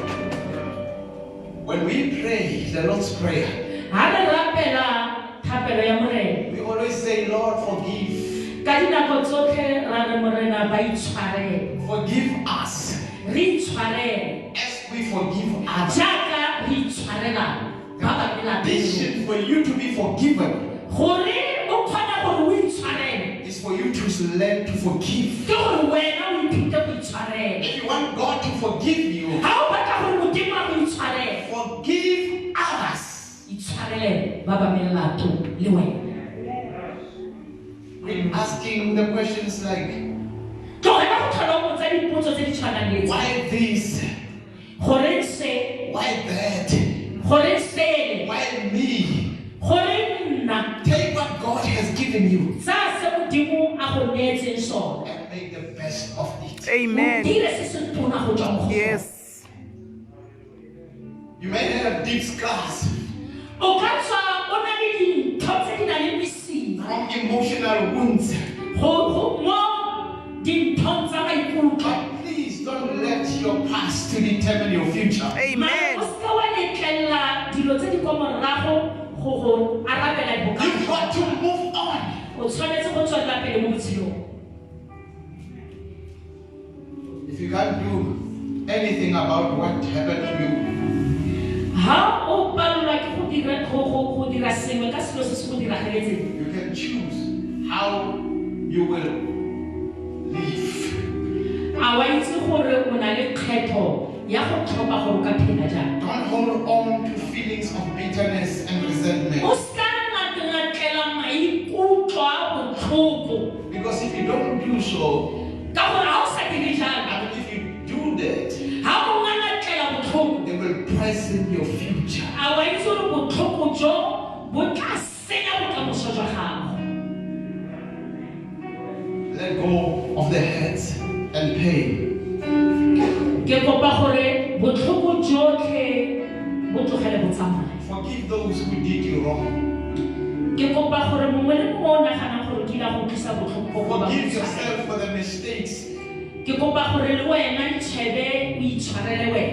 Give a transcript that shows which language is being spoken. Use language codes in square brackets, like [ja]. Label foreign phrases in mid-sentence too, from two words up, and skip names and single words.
[en] When we pray the Lord's Prayer, [tn] Ha re rapela thapelo ya morena, [en] we always say, Lord, forgive. [tn] ka dinako tsotlhe ra re morena ba itshwarele. [en] Forgive us [tn] Re itshwarele [en] as we forgive others. [tn] jaaka re itshwarela ba bangwe lapeng. [en] Condition for you to be forgiven [tn] Gore o kgone gore o itshwarele [en] is for you to learn to forgive. [tn] ke gore wena o ithute go itshwarela. [en] If you want God to forgive you, [tn] Ha o batla gore Modimo a go itshwarele, [en] forgive others. [tn] itshwarele ba ba melato le wena. [en] Quit asking the questions like, [tn] Tlogela go tlhola o botsa dipotso tse di tshwanang le tse. [en] why this? [tn] Goreng se? [en] Why that? [tn] Goreng sele? [en] Why me? [tn] Goreng nna? [en] Take what God has given you [tn] Sa se Modimo a go neetseng sone. [en] and make the best of it. [tn] O Amen. dire se se tona go tswa mo go sone. [en] Yes. You may have deep scars [tn] O ka tswa o na le dintho tse di nang le mesima. [en] from emotional wounds, [tn] Mo dinthong tsa maikutlo. [en] but please don't let your past to determine your future. [tn] Mare Amen. o seka wa letlelela dilo tse di kwa morago go arabela [en] You've got [tn] diboka. [en] to move on. [tn] O tshwanetse go tswelela pele mo botshelong. [en] If you can't do anything about what happened to you, [tn] Ha o palelwa ke go dira sengwe ka selo se se go diragaletseng, [en] you can choose how you will live. [tn] a wa itse gore o na le kgetho ya go tlhopha gore o ka phela jang. [en] Don't hold on to feelings of bitterness and resentment. [tn] O seka ngatela maikutlo a botlhoko, [en] Because if you don't do so, [tn] ka gore ha o sa dire jalo, [en] I mean, if you do that, [tn] ha o ngatela botlhoko, [en] they will poison your future. [tn] a wa itse gore botlhoko jo bo tla senya bokamoso jwa gago. [en] Let go of the hurts and pain. [tn] Ke kopa gore botlhoko jo tlogele go tsamaya. [en] Forgive those who did you wrong. [tn] Ke kopa gore mongwe le mongwe o naganang gore ke la go tlisa botlhoko go ba [en] Forgive [tn] motho. [en] yourself for the mistakes [tn] Ke kopa gore le wena ditšhebe o itshwarele wena.